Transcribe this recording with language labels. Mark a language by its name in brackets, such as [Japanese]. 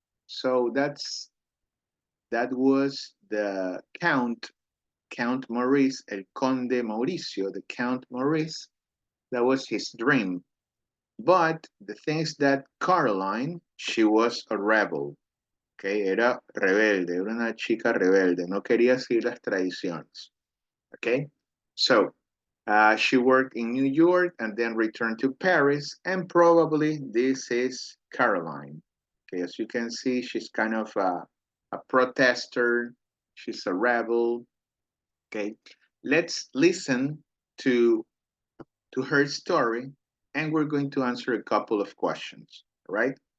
[English] So that was the Count Count Maurice, [Spanish] El Conde Mauricio, [English] the Count Maurice, that was his dream. But the thing is that Caroline, she was a rebel. [Spanish] Okay, era rebelde, era una chica rebelde, no quería seguir las tradiciones. [English] Okay, so she worked in New York and then returned to Paris, and probably this is Caroline. Okay, as you can see, she's kind of a protester, she's a rebel. Okay, let's listen to her story, and we're going to answer a couple of questions, right?